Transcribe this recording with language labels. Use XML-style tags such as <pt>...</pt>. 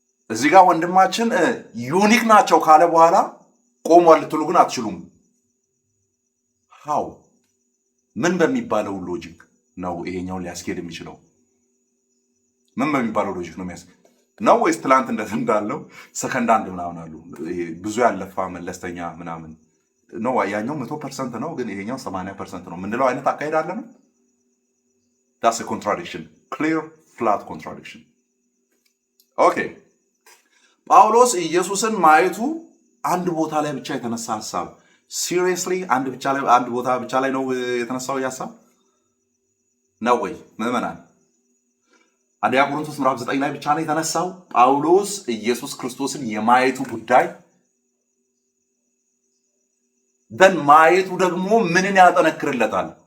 <am>እዚህ ጋር ወንድማችን ዩኒክ ናቸው ካለ በኋላ ቆሟል ልትሉ ግን አትችሉም። ሃው ምን በሚባለው ሎጂክ ነው ይሄኛውን ሊያስኬድ የሚችለው? ምን በሚባለው ሎጂክ ነው የሚያስኬድ ነው? ወይስ ትላንት እንዳለው ሰከንድ አንድ ምናምን አሉ ብዙ ያለፋ መለስተኛ ምናምን ነው? ያኛው 100% ነው ግን ይሄኛው 80% ነው ምንለው አይነት አካሄድ አለ ነው?</am> <en>that's a contradiction, clear flat contradiction.</en> <am>ኦኬ ጳውሎስ ኢየሱስን ማየቱ አንድ ቦታ ላይ ብቻ የተነሳ ሐሳብ ሲሪየስሊ አንድ ቦታ ብቻ ላይ ነው የተነሳው ሐሳብ ነው ወይ ምዕመናን? አንደኛ ቆሮንቶስ ምዕራፍ 9 ላይ ብቻ ነው የተነሳው ጳውሎስ ኢየሱስ ክርስቶስን የማየቱ ጉዳይ። ደን ማየቱ ደግሞ ምንን ያጠነክርለታል?</am>